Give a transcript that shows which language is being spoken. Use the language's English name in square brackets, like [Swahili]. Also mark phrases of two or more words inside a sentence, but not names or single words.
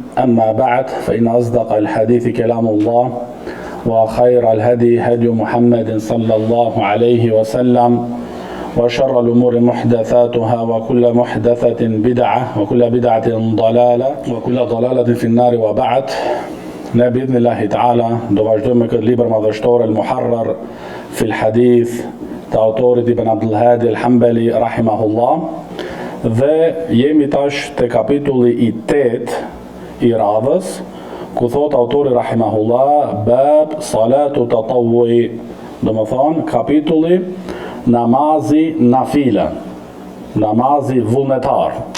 [Arabic] أما بعد فإن أصدق الحديث كلام الله وخير الهدي هدي محمد صلى الله عليه وسلم وشر الأمور محدثاتها وكل محدثة بدعة وكل بدعة ضلالة وكل ضلالة في النار. وبعد بإذن الله تعالى [Albanian] do vazhdojmë me këtë libër madhështor al-Muharrar fil Hadith të autorit Ibn Abdul Hadi al-Hanbali rahimahullah, dhe jemi tash te kapitulli i 8 i radhës, ku thot autori rahimahullah [Arabic] باب صلاة التطوع, [Albanian] do më thonë kapitulli namazi nafila, namazi vullnetar.